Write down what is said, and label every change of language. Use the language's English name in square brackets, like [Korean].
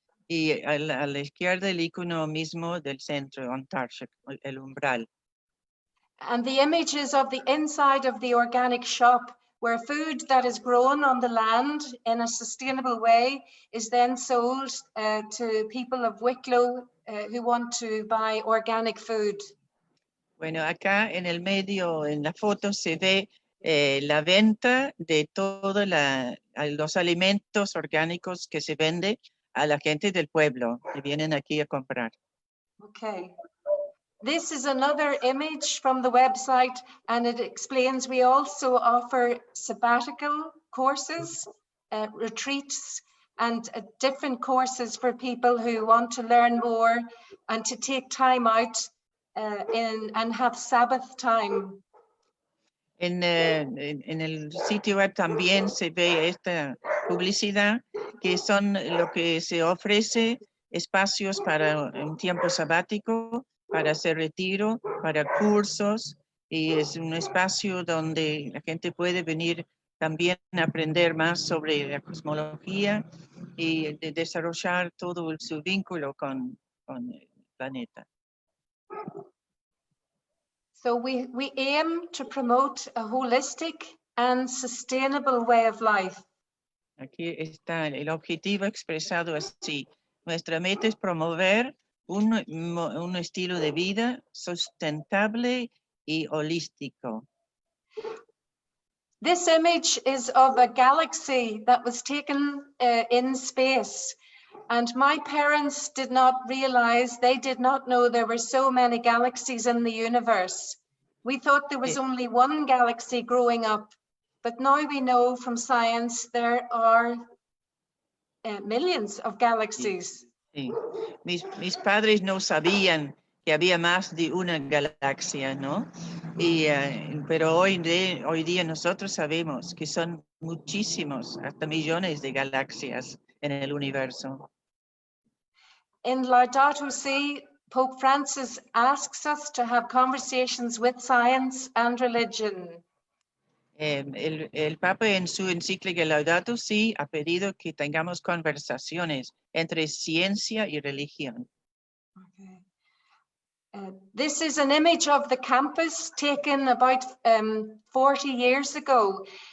[Spanish] Y a la izquierda el icono mismo del centro, Tairseach, el umbral. [English] And the images of the inside of the organic shop, where food that is grown on the land in a sustainable way is then sold to people of Wicklow who want to buy organic food. [Spanish] Bueno, acá en el medio, en la foto, se ve la venta de todos los alimentos orgánicos que se vende a la gente del pueblo que vienen aquí a comprar. [English] Okay. This is another image from the website, and it explains we also offer sabbatical courses, retreats, and different courses for people who want to learn more and to take time out and have Sabbath time. [Spanish] En el sitio web también se ve esta publicidad, que son lo que se ofrece espacios para un tiempo sabático, para hacer retiro, para cursos, y es un espacio donde la gente puede venir también a aprender más sobre la cosmología y de desarrollar todo su vínculo con el planeta. [English] So we aim to promote a holistic and sustainable way of life. [Spanish] Aquí está el objetivo expresado así. Nuestra meta es promover un estilo de vida sustentable y holístico. [English] This image is of a galaxy that was taken in space. And my parents did not realize, they did not know there were so many galaxies in the universe. We thought there was only one galaxy growing up, but now we know from science there are millions of galaxies. [Spanish] Sí. Mis padres no sabían que había más de una galaxia, ¿no? Pero hoy día nosotros sabemos que son muchísimos, hasta millones de galaxias en el universo. [English] In Laudato Si, Pope Francis asks us to have conversations with science and religion. [Spanish] El Papa en su encíclica Laudato Si ha pedido que tengamos conversaciones entre ciencia y religión. [English] Okay. This is an image of the campus taken about 40 years ago.